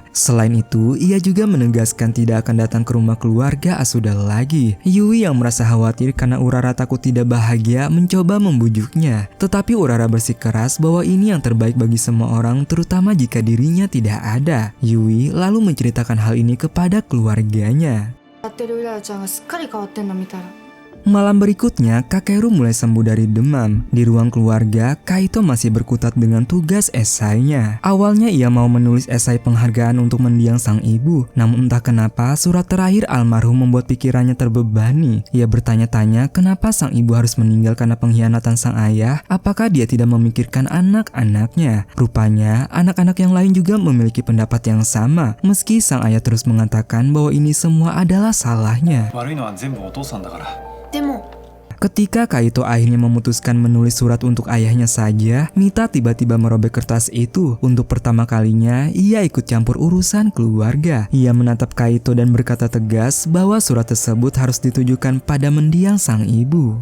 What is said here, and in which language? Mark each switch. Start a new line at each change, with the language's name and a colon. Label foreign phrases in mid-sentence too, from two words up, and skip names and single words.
Indonesian: Selain itu, ia juga menegaskan tidak akan datang ke rumah keluarga Asuda lagi. Yui yang merasa khawatir karena Urara takut tidak bahagia mencoba membujuknya. Tetapi Urara bersikeras bahwa ini yang terbaik bagi semua orang, terutama jika dirinya tidak ada. Yui lalu menceritakan hal ini kepada keluarganya.
Japanese: やってるうららちゃんがすっかり変わってんの見たら
Indonesian: Malam berikutnya, Kakeru mulai sembuh dari demam. Di ruang keluarga, Kaito masih berkutat dengan tugas esainya. Awalnya ia mau menulis esai penghargaan untuk mendiang sang ibu. Namun entah kenapa, surat terakhir almarhum membuat pikirannya terbebani. Ia bertanya-tanya kenapa sang ibu harus meninggal karena pengkhianatan sang ayah. Apakah dia tidak memikirkan anak-anaknya? Rupanya, anak-anak yang lain juga memiliki pendapat yang sama. Meski sang ayah terus mengatakan bahwa ini semua adalah salahnya.
Japanese: 悪いのは全部お父さんだから。でも
Indonesian: Ketika Kaito akhirnya memutuskan menulis surat untuk ayahnya saja, Mita tiba-tiba merobek kertas itu. Untuk pertama kalinya, ia ikut campur urusan keluarga. Ia menatap Kaito dan berkata tegas bahwa surat tersebut harus ditujukan pada mendiang sang ibu.